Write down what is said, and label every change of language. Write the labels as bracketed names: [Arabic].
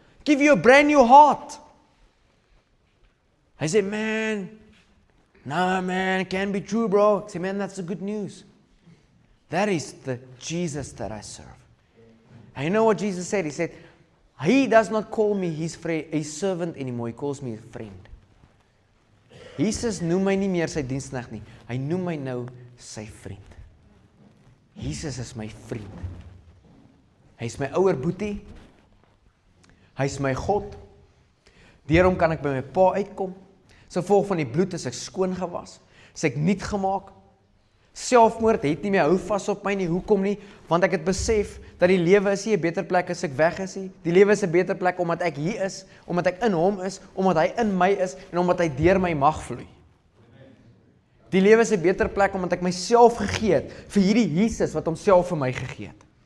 [English] Give you a brand new heart. I said, man, it can't be true, bro. I said, man, that's the good news. That is the Jesus that I serve. And you know what Jesus said? He said, He does not call me his servant anymore. He calls me a friend. [Afrikaans] Jesus noem my nie meer sy diensknegt nie. Hy noem my nou sy vriend. Jesus is my vriend. Hy is my ouer boetie. Hy is my God. Deur hom kan ek by my pa uitkom. So volg van die bloed is ek skoon gewas. Is ek nuut gemaak. Selfmoord het nie meer, hou vas op my nie, hoekom nie? Want ek het besef, dat die lewe is nie 'n beter plek as ek weg is nie. Die lewe is 'n beter plek omdat ek hier is, omdat ek in hom is, omdat hy in my is, en omdat hy deur my mag vloei. Die lewe is 'n beter plek omdat ek myself gegee het, vir hierdie Jesus wat homself vir my gegee het.